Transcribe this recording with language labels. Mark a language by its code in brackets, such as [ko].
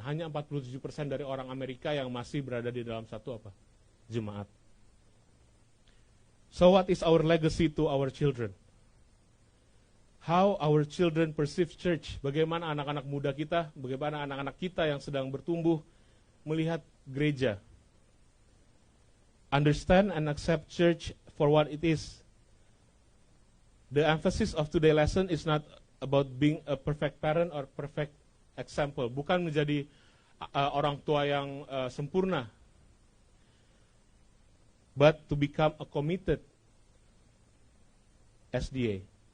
[id] Hanya 47% dari orang Amerika yang masih berada di dalam satu jemaat. [en] So what is our legacy to our children? How our children perceive church? [id] Bagaimana anak-anak muda kita, bagaimana anak-anak kita yang sedang bertumbuh melihat gereja? [en] Understand and accept church for what it is. The emphasis of today's lesson is not about being a perfect parent or perfect example. [id] Bukan menjadi orang tua yang sempurna, [en] but to become a committed SDA.